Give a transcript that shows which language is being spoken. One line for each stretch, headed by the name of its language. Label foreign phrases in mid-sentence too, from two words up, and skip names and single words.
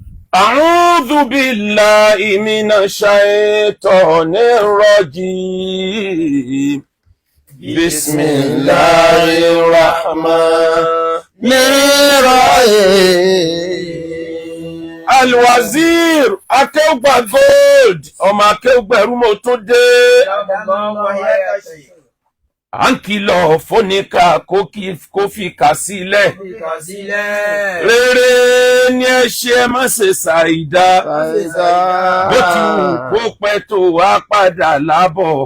Arabic: أعوذ بالله من الشيطان الرجيم بسم الله الرحمن الرحيم.
Yoruba: Al-Wazir Akeugba Gold ọmọ Akeugba Ẹrúmọ tó dé. À ń kìlọ̀ fóníkà kó fi kà sílẹ̀. Rere ni ẹ ṣe má ṣe ṣàìdá. Bó ti wù kó pẹ́ tó wá padà lábọ̀.